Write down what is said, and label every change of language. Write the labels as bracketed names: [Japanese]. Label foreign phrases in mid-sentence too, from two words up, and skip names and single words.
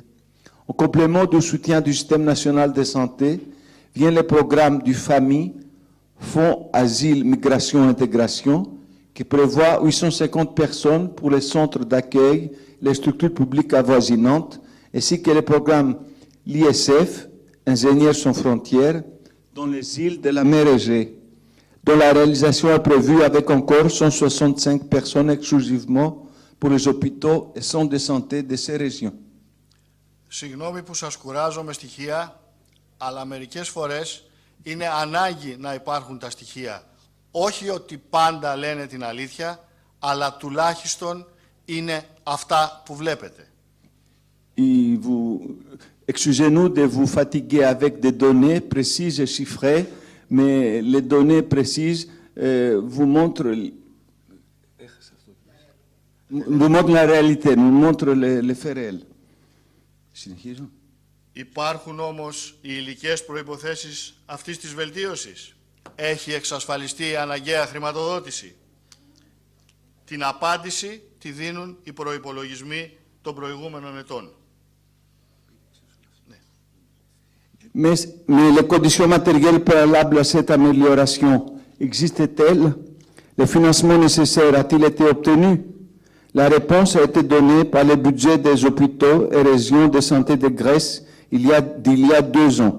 [French] En complément du soutien du système national de santé, vient le programme du FAMI, Fonds Asile, Migration, Intégration, qui prévoit 850 personnes pour les centres d'accueil, les structures publiques avoisinantes, ainsi que le programme l'ISF, Ingénieurs sans frontières, dans les îles de la mer Égée, dont la réalisation est prévue avec encore 165 personnes exclusivement pour les hôpitaux et centres de santé de ces régions. [Greek] Συγγνώμη που σας κουράζω με στοιχεία, αλλά μερικές φορές είναι ανάγκη να υπάρχουν τα στοιχεία. Όχι ότι πάντα λένε την αλήθεια, αλλά τουλάχιστον είναι αυτά που βλέπετε. [French] Excusez-nous de vous fatiguer avec des données précises et chiffrées, mais les données précises vous montrent la réalité, nous montrent les faits réels. [Greek] Υπάρχουν όμως οι υλικές προϋποθέσεις αυτής της βελτίωσης. Έχει εξασφαλιστεί η αναγκαία χρηματοδότηση. Την απάντηση τη δίνουν οι προϋπολογισμοί των προηγούμενων ετών. [French] Mais les conditions matérielles préalables à cette amélioration existent-elles? Le financement nécessaire a-t-il été obtenu? La réponse a été donnée par le budget des hôpitaux et régions de santé de Grèce d'il y a 2 ans.